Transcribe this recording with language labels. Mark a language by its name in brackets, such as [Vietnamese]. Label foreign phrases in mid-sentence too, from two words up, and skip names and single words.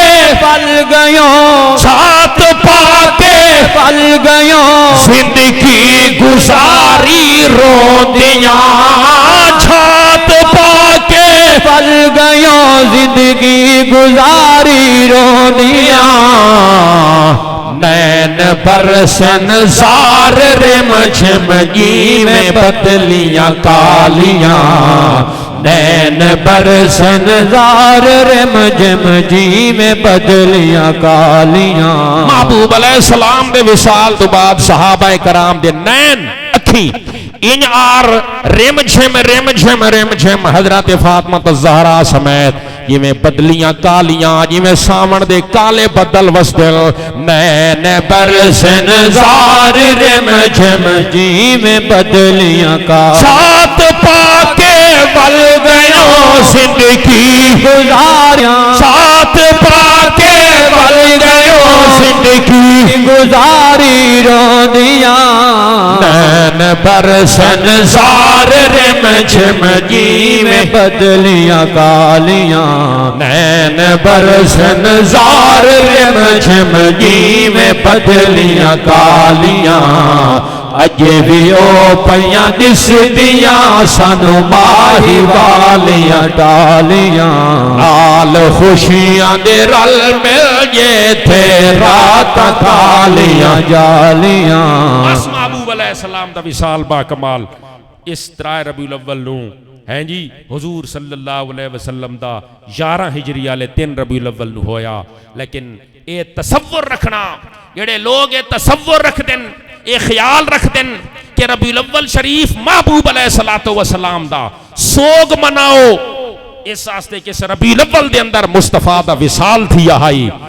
[Punjabi] ول گئیوں چھات پا کے ول گئیوں زندگی گزاری روندیاں چھات پا کے ول گئیوں زندگی گزاری روندیاں نین برسن زار رم جھمگی میں پتلیاں کالیاں نین برسن زار رم جھمگی میں پتلیاں کالیاں محبوب [Arabic] علیہ السلام [Punjabi] دے وصال تو بعد صحابہ کرام دے نین اکھی ان آر رم جھم حضرت فاطمہ الزہرا سمیت یہ میں بدلیاں کالیاں یہ میں سامن دے کالے بدل وسدل نین برسن زار رم جھمگی میں بدلیاں کالیاں سات پا کے ول گئیوں زندگی گزاریاں سات پا کے ول گئیوں زندگی گزاری روندیاں نین برسن زار رم جھمگی میں بدلیاں کالیاں نین برسن زار رم جھمگی میں بدلیاں کالیاں اجے بھی او پیاں دس دیاں سانو ماہی والیاں ٹالیاں نال خوشیاں دے رل مل جے تھے راتاں کالیاں جالیاں بس محبوب [Arabic] علیہ السلام [Punjabi] دا وصال با کمال اس 13 ربیع الاول نو ہیں جی حضور [Arabic] صلی اللہ علیہ وسلم [Punjabi] دا 11 ہجری والے 3 ربیع الاول نو ہویا لیکن اے تصور رکھنا جڑے لوگ اے تصور رکھ دیں اے خیال رکھ دیں کہ ربیع الاول شریف محبوب [Arabic] علیہ السلام [Punjabi] دا سوگ مناؤ اس واسطے کہ ربیع الاول دے اندر مصطفیٰ دا وصال تھی آئی